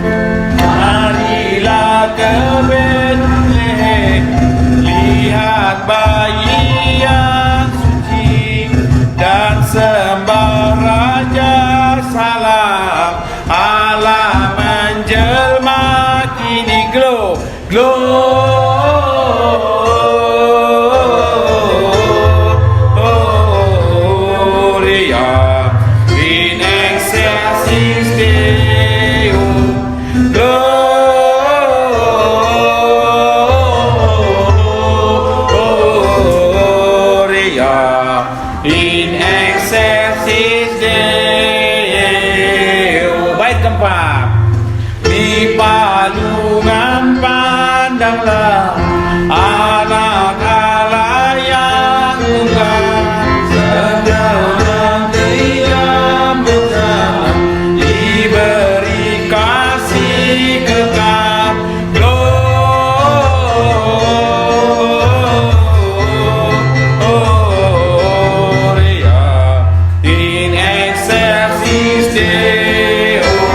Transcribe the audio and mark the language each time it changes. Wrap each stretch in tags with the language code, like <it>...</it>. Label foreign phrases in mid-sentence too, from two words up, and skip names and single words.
<id>Marilah ke Betlehem, lihat bayi yang suci, dan sembah Raja Salam. Allah menjelma kini</id> <la>Gloria in excelsis Deo. Gloria in excelsis Deo.</la> <id>Bait keempat. Di palungan pandanglah anak Allah yang tunggal, sedang dia bersama, diberi kasih kekal.</id> <la>Gloria in excelsis Deo.</la>